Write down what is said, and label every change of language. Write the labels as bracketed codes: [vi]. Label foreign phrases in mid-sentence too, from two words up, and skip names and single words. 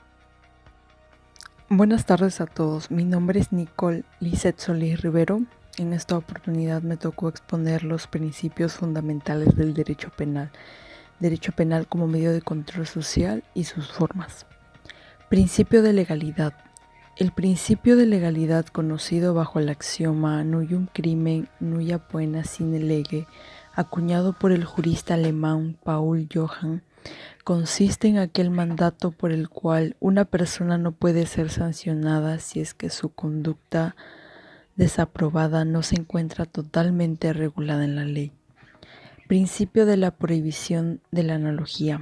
[es] Buenas tardes a todos, mi nombre es Nicole Lizeth Solís Rivero. En esta oportunidad me tocó exponer los principios fundamentales del derecho penal como medio de control social y sus formas. Principio de legalidad. El principio de legalidad, conocido bajo el axioma [la] nullum crimen nulla poena sine lege, [es] acuñado por el jurista alemán Paul Johann, consiste en aquel mandato por el cual una persona no puede ser sancionada si es que su conducta desaprobada no se encuentra totalmente regulada en la ley. Principio de la prohibición de la analogía.